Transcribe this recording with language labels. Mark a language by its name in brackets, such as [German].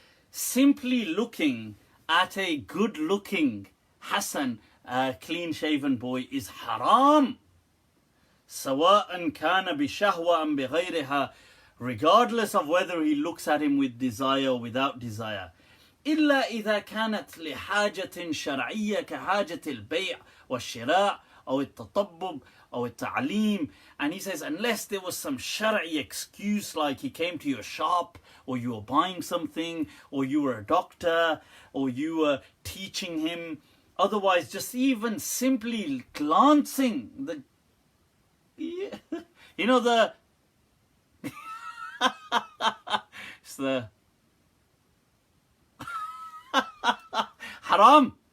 [English] Simply looking at a good-looking Hassan, clean-shaven boy is haram. [Arabic] سواء كان بشهوة أم بغيرها, [English] regardless of whether he looks at him with desire or without desire. [Arabic] إلا إذا كانت لحاجة شرعية كحاجة البيع والشراء أو التطبب أو التعليم. [English] And he says, unless there was some shari'i excuse, like he came to your shop, or you were buying something, or you were a doctor, or you were teaching him. Otherwise, just even simply glancing, you know, it's the haram.